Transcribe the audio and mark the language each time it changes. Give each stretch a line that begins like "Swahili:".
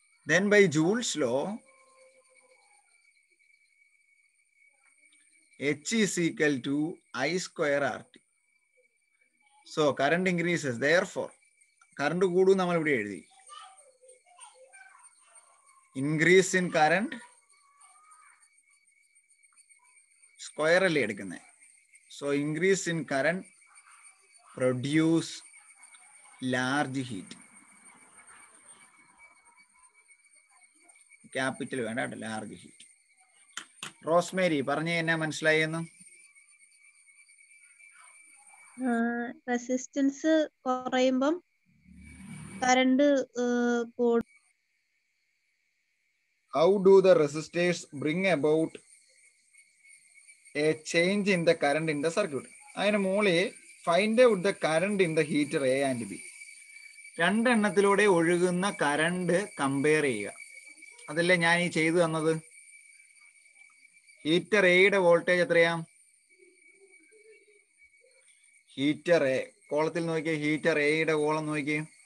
English: Then by Joule's law, H is equal to I square RT. So current increases. Therefore, current
Malayalam: കൂടും നമ്മൾ ഇവിടെ എഴുതി.
English: Increase in current square
Malayalam: അല്ലേ എടുക്കുന്നത്.
English: So increase in current produce large heat. Capital
Malayalam: വേണ്ട,
English: large heat.
Malayalam: Rosemary പറഞ്ഞ എന്നാ മനസ്സിലായെന്ന്? റെസിസ്റ്റൻസ് കുറയുമ്പം കറണ്ട് കൂടും.
English: How do the resistors bring about a change in the current in the circuit?
Malayalam: അതിന് മുകളിൽ
English: find out the current in the heater A and B.
Malayalam: രണ്ടെണ്ണത്തിലൂടെ ഒഴുകുന്ന current compare ചെയ്യുക. അതല്ലേ ഞാൻ ഈ ചെയ്തു തന്നത്. ഹീറ്റർ എയുടെ വോൾട്ടേജ് എത്രയാ? ഹീറ്റർ എ കോളത്തിൽ നോക്കിയേ, ഹീറ്റർ എയുടെ കോളം നോക്കിയേ.